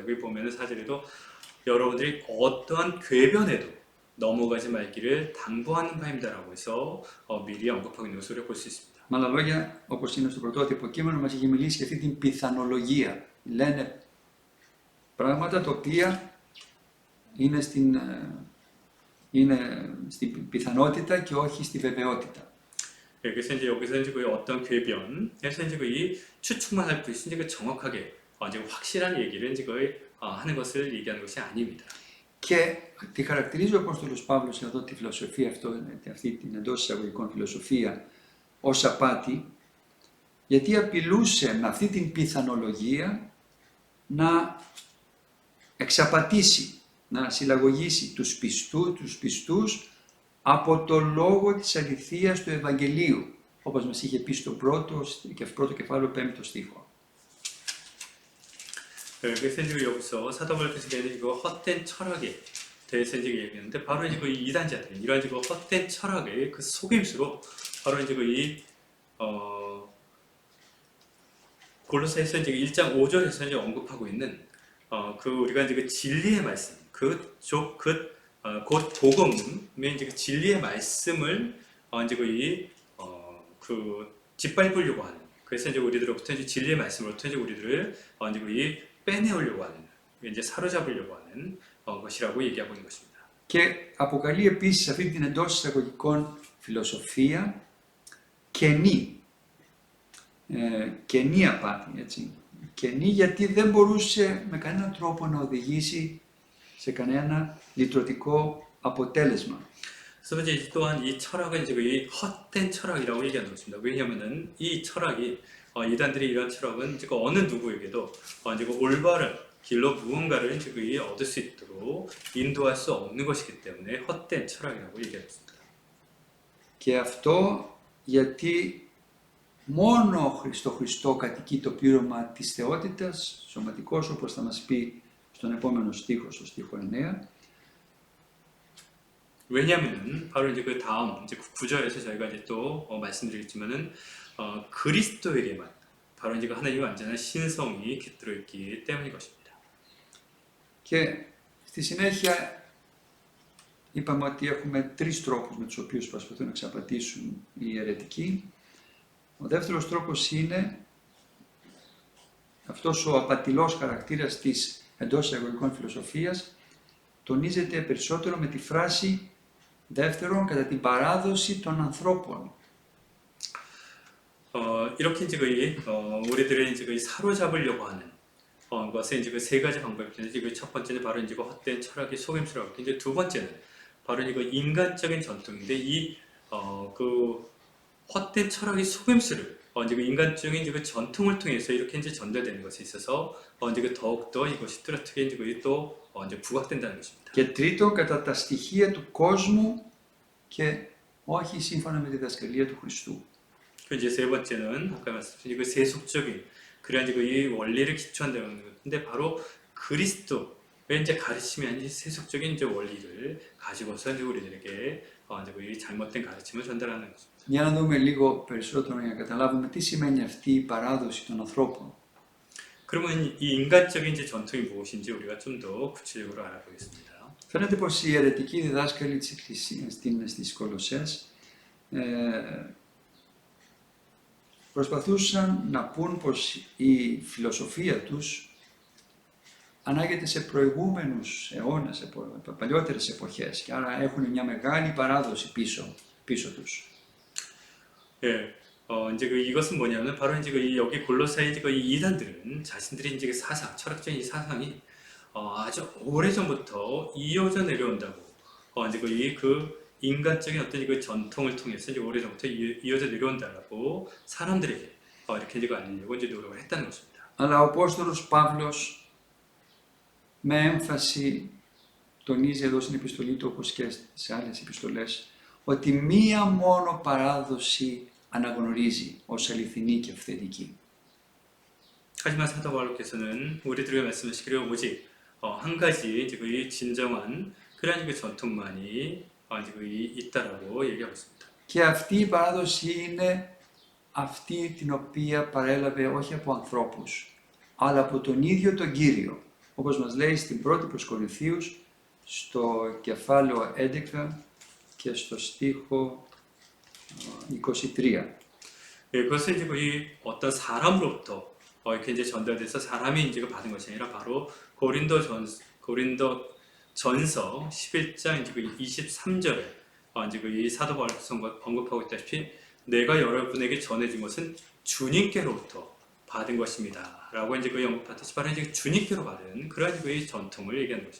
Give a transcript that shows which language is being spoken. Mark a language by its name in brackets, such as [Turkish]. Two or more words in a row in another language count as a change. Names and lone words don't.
[Korean] 여기 보면은 4절에도 여러분들이 어떠한 궤변에도 넘어가지 말기를 당부하는 바입니다라고 해서 미리 언급하고 있는 것을 볼 수 있습니다. [Greek] Με άλλα λόγια, όπως είναι στο πρωτότυπο κείμενο, μας έχει μιλήσει για αυτή την πιθανολογία. Λένε πράγματα τα οποία είναι στην πιθανότητα και όχι στη βεβαιότητα. [Korean] 그래서 이제 여기서 이제 어떤 궤변에서 이제 이 추측만 할 뿐이지 이제 정확하게 이제 확실한 얘기를 이제 하는 것을 얘기하는 것이 아닙니다. [Greek] Και τη χαρακτηρίζει ο Απόστολος Παύλος εδώ τη φιλοσοφία αυτή την εντός εισαγωγικών φιλοσοφία ως απάτη, γιατί απειλούσε με αυτή την πιθανολογία να εξαπατήσει, να συλλαγωγήσει τους πιστούς από το λόγο της αληθείας του Ευαγγελίου, όπως μας είχε πει στο πρώτο κεφάλαιο 5ο στίχο. [Korean] 그래서 이제 여기서 사도 바울께서 이거 헛된 철학에 대해서 이제 얘기했는데 바로 이제 그 이단자들 이런 이제 헛된 철학의 그 속임수로 바로 이제 골로새서 이제 1장 5절에서 이제 언급하고 있는 우리가 이제 진리의 말씀 곧 복음의 이제 진리의 말씀을 이제 짓밟으려고 하는, 그래서 이제 우리들로부터 이제 진리의 말씀으로부터 이제 우리들을 이제 빼내오려고 하는, 이제 사로잡으려고 하는 것이라고 얘기하고 있는 것입니다. [Greek] Και αποκαλεί επίσης αυτή την εντός εισαγωγικών φιλοσοφία κενή. Κενή απάτη, έτσι. Κενή γιατί δεν μπορούσε με κανέναν τρόπο να οδηγήσει σε κανένα λυτρωτικό αποτέλεσμα. [Korean] 그래서 이제 또한 이 철학은 지금 이 헛된 철학이라고 얘기하는 것입니다. 왜냐하면은 이 철학이 이단들이 이런 철학은 지금 어느 누구에게도 지금 올바른 길로 무언가를 지금 얻을 수 있도록 인도할 수 없는 것이기 때문에 헛된 철학이라고 얘기했습니다. [Greek] Και αυτό γιατί μόνο στο Χριστό κατοικεί το πλήρωμα της θεότητας, σωματικός, όπως θα μας πει στον επόμενο στίχο, στο στίχο 9. [Korean] 왜냐하면은 바로 이제 그 다음 이제 9절에서 저희가 이제 또 말씀드리겠지만은 그리스도에게만 바로 이제 그 하나님의 완전한 신성이 깃들어 있기 때문인 것입니다. [Greek] Και στη συνέχεια είπαμε ότι έχουμε τρεις τρόπους με τους οποίους προσπαθούν να εξαπατήσουν οι αιρετικοί. Ο δεύτερος τρόπος είναι αυτός ο απατηλός χαρακτήρας της εντός εισαγωγικών φιλοσοφίας τονίζεται περισσότερο με τη φράση δεύτερον κατά την παράδοση των ανθρώπων. [Korean] 이렇게 이제 우리들의 이제 사로잡으려고 하는 것은 이제 그 세 가지 방법인데 이제 첫 번째는 바로 이제 헛된 철학의 속임수라고 했고 이제 두 번째는 바로 이거 인간적인 전통인데 그 헛된 철학의 속임수를 이제 그 인간적인 이제 그 전통을 통해서 이렇게 이제 전달되는 것에 있어서 이제 그 더욱더 이것이 뚜렷하게 이제 또 이제 부각된다는 것입니다. [Greek] Και τρίτον κατά τα στοιχεία του κόσμου και όχι σύμφωνα με τη διδασκαλία του Χριστού. [Korean] 그 이제 세 번째는 아까 말씀드린 그 세속적인 그런 이제 이 원리를 기초한다는 건데 바로 그리스도의 이제 가르침이 아닌 세속적인 이제 원리를 가지고서 이제 우리들에게 이제 이 잘못된 가르침을 전달하는 것입니다. [Greek] Για να δούμε λίγο περισσότερο για να καταλάβουμε τι σημαίνει αυτή η παράδοση των ανθρώπων. [Korean] 그러면 이 인간적인 이제 전통이 무엇인지 우리가 좀 더 구체적으로 알아보겠습니다. [Greek] Φαίνεται πως οι αιρετικοί διδάσκαλοι της Εκκλησίας στις Κολοσσές προσπαθούσαν να πούν πως η φιλοσοφία τους ανάγεται σε προηγούμενους αιώνες, σε παλιότερες εποχές και άρα έχουν μια μεγάλη παράδοση πίσω τους. [Korean] 예, 이제 이것은 뭐냐면 바로 이제 여기 골로새의 이제 이 이단들은 자신들이 이제 사상, 철학적인 사상이 아주 오래 전부터 이어져 내려온다고 이제 그 인간적인 어떤 그 전통을 통해서 이제 오래 전부터 이어져 내려온다라고 사람들에게 이렇게 이제 알리려고 이제 노력을 했다는 것입니다. [Greek] Αλλά ο Απόστολος Παύλος με έμφαση τονίζει εδώ στην επιστολή του όπως και σε άλλες επιστολές ότι μία μόνο παράδοση αναγνωρίζει ως αληθινή και αυθεντική. [Korean] 하지만 사도 바울께서는 우리들에게 말씀하시기를 오직 한 가지 이제 그 진정한 그런 그 전통만이 이제 있다라고 얘기하고 있습니다. [Greek] Και αυτή η παράδοση είναι αυτή την οποία παρέλαβε όχι από ανθρώπους, αλλά από τον ίδιο τον Κύριο. Όπως μας λέει στην πρώτη προς Κορινθίους, στο κεφάλαιο 11 και στο στίχο 23. [Korean] 그것은 이제 어떤 사람으로부터 이렇게 이제 전달돼서 사람이 이제 받은 것이 아니라 바로 고린도전서 11장 이제 23절에 이제 이 사도 바울께서 언급하고 있다시피 내가 여러분에게 전해진 것은 주님께로부터 받은 것입니다라고 이제 언급하듯이 바로 이제 주님께로 받은 그런 이 전통을 얘기하는 것입니다.